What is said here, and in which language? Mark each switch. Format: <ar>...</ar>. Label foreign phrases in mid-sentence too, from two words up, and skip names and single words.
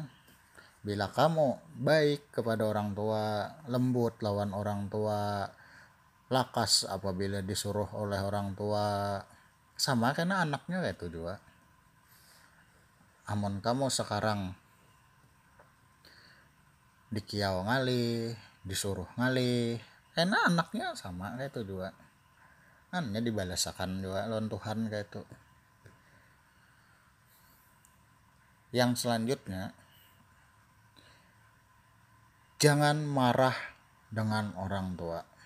<id>Bila kamu baik kepada orang tua, lembut lawan orang tua, lakas apabila disuruh oleh orang tua, sama karena anaknya kayak itu juga.</id> <bjn>Amun kamu sekarang dikiau ngalih, disuruh ngalih,</bjn> <id>karena anaknya sama kayak itu juga.</id> <bjn>Annya dibalasakan juga lawan Tuhan kayak itu.</bjn> <id>Yang selanjutnya, jangan marah dengan orang tua.</id>